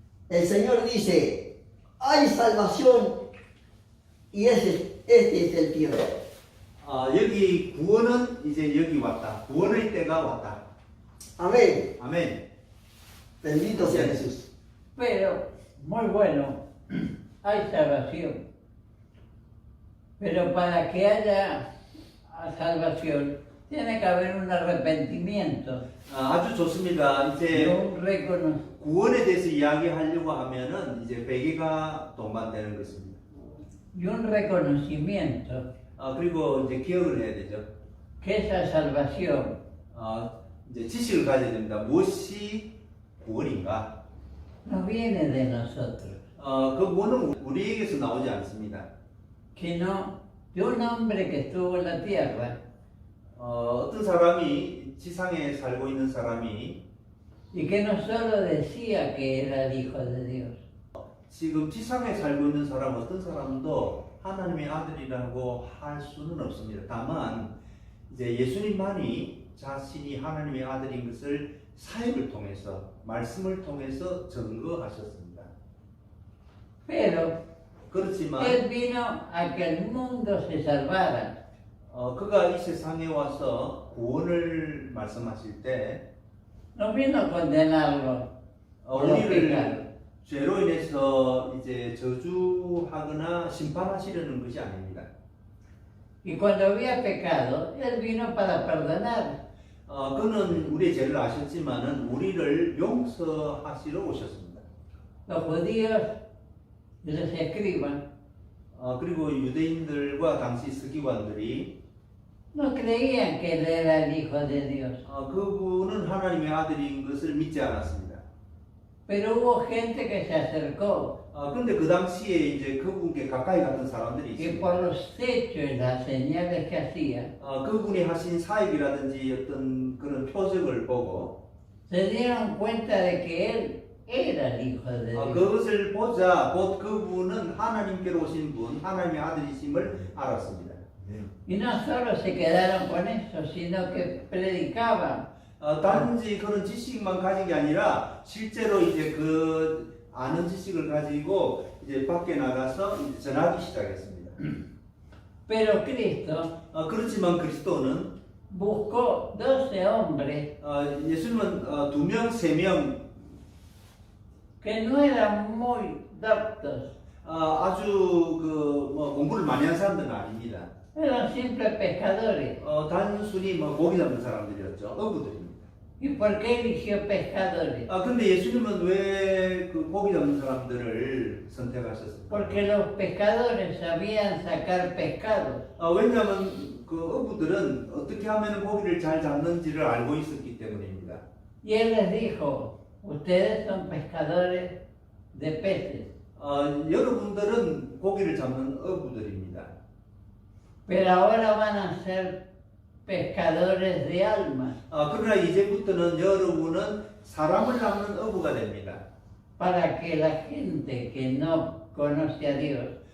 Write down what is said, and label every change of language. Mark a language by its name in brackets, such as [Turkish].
[Spanish] El Señor dice, hay salvación y este es el tiempo. [Korean] 여기 구원은 이제 여기 왔다. 구원의 때가 왔다. [Spanish] Amén. [Korean] 아멘. [Spanish] Bendito sea Jesús. Pero, muy bueno, hay salvación. Pero para que haya salvación, tiene que haber un arrepentimiento, [Korean] 아주 좋습니다. 이제 [Spanish] un recono- [Korean] 구원에 대해서 이야기하려고 하면은 이제 베개가 동반되는 것입니다. [Spanish] y un reconocimiento [Korean] 그리고 이제 기억을 해야 되죠. [Spanish] que esa salvación [Korean] 이제 지식을 가져야 됩니다. 무엇이 구원인가? [Spanish] no viene de nosotros, [Korean] 그 구원은 우리에게서 나오지 않습니다. [Spanish] sino de un hombre que estuvo en la tierra [Korean] 어떤 사람이 지상에 살고 있는 사람이 [Spanish] y que no solo decía que era el Hijo de Dios, [Korean] 지금 지상에 살고 있는 사람 어떤 사람도 하나님의 아들이라고 할 수는 없습니다. 다만 이제 예수님만이 자신이 하나님의 아들인 것을 사역을 통해서 말씀을 통해서 증거하셨습니다. [Spanish] pero [Korean] 그렇지만 [Spanish] Él vino a que el mundo se salvara. [Korean] 그가 이 세상에 와서 구원을 말씀하실 때 [Spanish] No vino a condenarlo por los pecados. [Korean] 우리를 죄로 인해서 이제 저주하거나 심판하시려는 것이 아닙니다. [Spanish] Y cuando había pecado, Él vino para perdonar. [Korean] 그는 우리의 죄를 아셨지만은 우리를 용서하시러 오셨습니다. [Spanish] Los judíos y los escribas [Korean] 그리고 유대인들과 당시 서기관들이 [Spanish] no creían que Él era el Hijo de Dios. [Korean] 그분은 하나님의 아들인 것을 믿지 않았습니다. [Spanish] Pero hubo gente que se acercó [Korean] 그런데 그 당시에 이제 그분께 가까이 갔던 사람들이 [Spanish] y [Korean] 있습니다. [Spanish] por los hechos y las señales que hacía, [Korean] 그분이 하신 사역이라든지 어떤 그런 표적을 보고 [Spanish] se dieron cuenta de que Él era el Hijo de Dios. [Korean] 그것을 보자 곧 그분은 하나님께로 오신 분, 하나님의 아들이심을 알았습니다. [Spanish] Y no solo se quedaron con eso, sino que predicaban. [Korean] 단지 그런 지식만 가진 게 아니라 실제로 이제 그 아는 지식을 가지고 이제 밖에 나가서 이제 전하기 시작했습니다. [Spanish] Pero Cristo [Korean] 그렇지만 그리스도는 [Spanish] buscó 12 hombres [Korean] 예수님은 2명, 3명 [Spanish] que no eran muy doctos, [Korean] 아주 뭐 공부를 많이 한 사람들은 아닙니다. [Spanish] eran simples pescadores. [Korean] 단순히 뭐 고기 잡는 사람들이었죠. 어부들입니다. [Spanish] ¿Y por qué eligió pescadores? [Korean] 근데 예수님은 왜 그 고기 잡는 사람들을 선택하셨습니까? [Spanish] Porque los pescadores sabían sacar pescados. [Korean] 왜냐하면 그 어부들은 어떻게 하면 고기를 잘 잡는지를 알고 있었기 때문입니다. [Spanish] Y Él les dijo, ustedes son pescadores de peces, [Korean] 여러분들은 고기를 잡는 어부들입니다. [Spanish] pero ahora van a ser pescadores de almas, [Korean] 그러나 이제부터는 여러분은 사람을 잡는 어부가 됩니다. [Spanish] para que la gente que no conoce a Dios